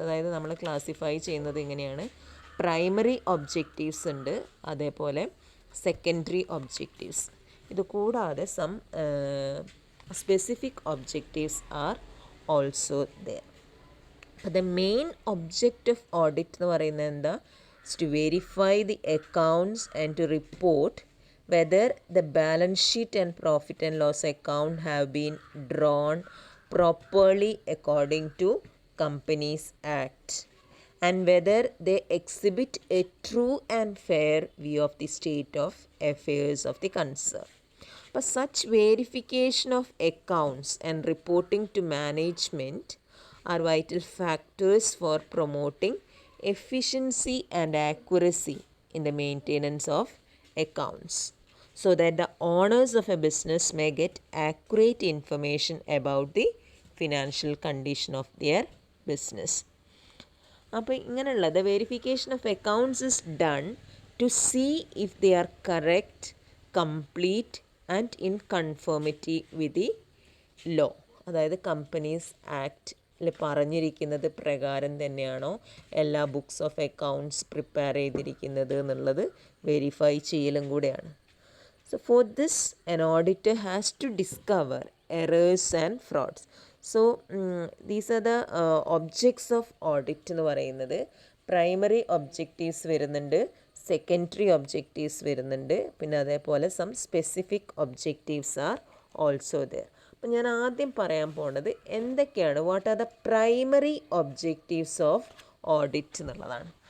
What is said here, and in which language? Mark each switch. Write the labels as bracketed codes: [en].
[ml] അതായത് നമ്മൾ ക്ലാസിഫൈ ചെയ്യുന്നത് ഇങ്ങനെയാണ്. പ്രൈമറി ഒബ്ജക്റ്റീവ്സ് ഉണ്ട്, അതേപോലെ സെക്കൻഡറി ഒബ്ജക്റ്റീവ്സ്. ഇത് കൂടാതെ [en] Some specific objectives are also there. അപ്പോൾ the main object of audit [ml] എന്ന് പറയുന്നത് എന്താ? [en] To verify the accounts and to report whether the balance sheet and profit and loss account have been drawn properly according to Companies Act, and whether they exhibit a true and fair view of the state of affairs of the concern. But such verification of accounts and reporting to management are vital factors for promoting efficiency and accuracy in the maintenance of accounts, so that the owners of a business may get accurate information about the financial condition of their business. [ml] അപ്പോൾ ഇങ്ങനെയുള്ള [en] The verification of accounts is done to see if they are correct, complete and in conformity with the law. [ml] അതായത് companies ആക്ടിൽ പറഞ്ഞിരിക്കുന്നത് പ്രകാരം തന്നെയാണോ എല്ലാ books of accounts prepare ചെയ്തിരിക്കുന്നത് എന്നുള്ളത് verify ചെയ്യലും കൂടെയാണ്. [en] So for this, an auditor has to discover errors and frauds. So these are the objects of audit [ml] എന്ന് പറയുന്നത്. പ്രൈമറി ഒബ്ജക്റ്റീവ്സ് വരുന്നുണ്ട്, സെക്കൻഡറി ഒബ്ജക്റ്റീവ്സ് വരുന്നുണ്ട്, പിന്നെ അതേപോലെ [en] Some specific objectives are also there. [ml] അപ്പം ഞാൻ ആദ്യം പറയാൻ പോണത് എന്തൊക്കെയാണ്, [en] what are the primary objectives of audit [ml] എന്നുള്ളതാണ്.